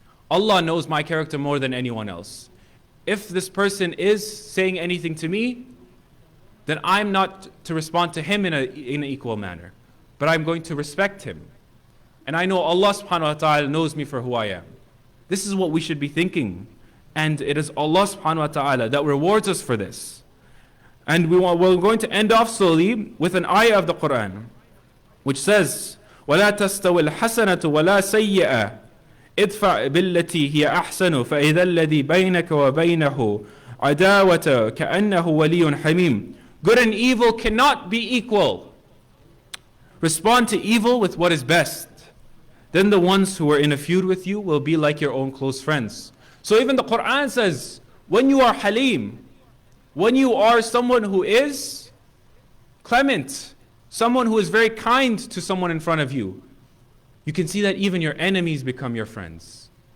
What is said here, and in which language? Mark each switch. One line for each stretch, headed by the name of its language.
English: Allah knows my character more than anyone else. If this person is saying anything to me, then I'm not to respond to him in an equal manner, but I'm going to respect him. And I know Allah subhanahu wa ta'ala knows me for who I am. This is what we should be thinking. And it is Allah subhanahu wa ta'ala that rewards us for this. And we're going to end off slowly with an ayah of the Quran, which says,
Arabic: وَلَا تَسْتَوِ الْحَسَنَةُ وَلَا سَيِّئَةُ ادْفَعْ بِالَّتِي هِيَ أَحْسَنُ فَإِذَا الَّذِي بَيْنَكَ وَبَيْنَهُ عَدَاوَةٌ كَأَنَّهُ وَلِيٌّ حَمِيمٌ.
English: Good and evil cannot be equal. Respond to evil with what is best. Then the ones who are in a feud with you will be like your own close friends. So even the Quran says, when you are halim, when you are someone who is clement, someone who is very kind to someone in front of you, you can see that even your enemies become your friends.